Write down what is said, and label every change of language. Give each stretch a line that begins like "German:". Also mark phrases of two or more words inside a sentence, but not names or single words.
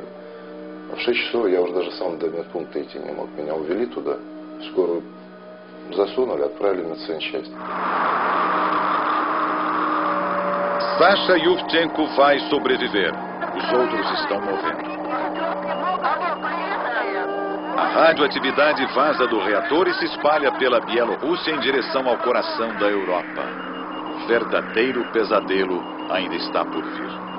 Russian: А в 6 часов я уже даже сам до медпункта идти не мог. Меня увели туда, в скорую засунули, отправили на медсанчасть.
Portuguese: Sasha Yuvchenko vai sobreviver. Os outros estão morrendo. A radioatividade vaza do reator e se espalha pela Bielorrússia em direção ao coração da Europa. O verdadeiro pesadelo ainda está por vir.